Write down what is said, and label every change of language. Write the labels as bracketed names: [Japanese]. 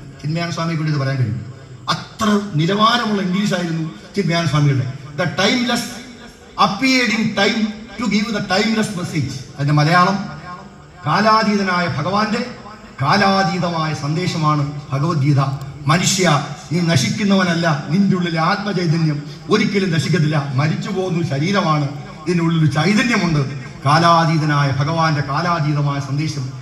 [Malayalam] ചിന്മയാനന്ദ സ്വാമിയെ കൊണ്ട് ഇത് പറയാൻ കഴിയും. അത്ര നിലവാരമുള്ള ഇംഗ്ലീഷായിരുന്നു ചിന്മയാനന്ദ സ്വാമികളുടെ. [English] The timeless appeared in time to give the timeless message. [Malayalam] അതിന്റെ മലയാളം കാലാതീതനായ ഭഗവാന്റെ കാലാതീതമായ സന്ദേശമാണ് ഭഗവത്ഗീത. മനുഷ്യ, നീ നശിക്കുന്നവനല്ല. നിന്റെ ഉള്ളിലെ ആത്മചൈതന്യം ഒരിക്കലും നശിക്കത്തില്ല. മരിച്ചു പോകുന്ന ശരീരമാണ്. ഇതിനുള്ളിൽ ചൈതന്യമുണ്ട്. കാലാതീതനായ ഭഗവാന്റെ കാലാതീതമായ സന്ദേശം.